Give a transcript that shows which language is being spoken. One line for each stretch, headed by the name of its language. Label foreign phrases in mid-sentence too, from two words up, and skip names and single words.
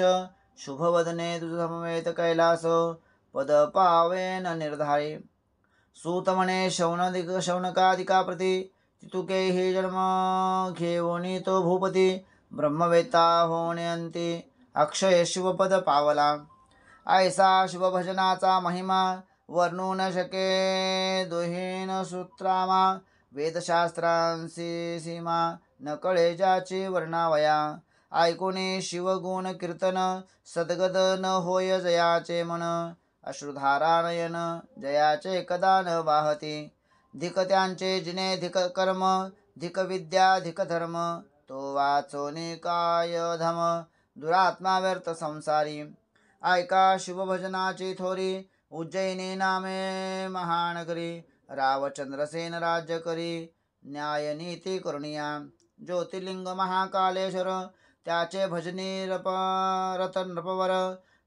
Marathi: शुभवदने तुझ समवेत कैलास, पद पावेन निर्धारी. सूत म्हणे शौनकादिका प्रती, तितुके ही जन्म घेऊन तो भूपती. ब्रह्मवेत्ता होणे अंती, अक्षय शिवपद पावला. ऐसा शिवभजनाचा महिमा, वर्णू न शके दुहीन सूत्रामा. वेदशास्त्रांसी सीमा, न कळे ज्याची वर्णावया. ऐकुनी शिवगुण कीर्तन, सद्गद न होय जयाचे मन. अश्रुधारा नयन, जयाचे कदा न वाहती. धिक त्यांचे जिने धिक कर्म, धिक विद्या धिक धर्म. तो वाचोनी काय धम, दुरात्मा व्यर्थ संसारी. ऐका शिवभजनाची थोरी, उज्जैनी नामे महानगरी. रावचंद्रसेन राज्य करी, न्याय नीती करुणिया. ज्योतिर्लिंग महाकालेश्वर, त्याचे भजनी रत नृपवर.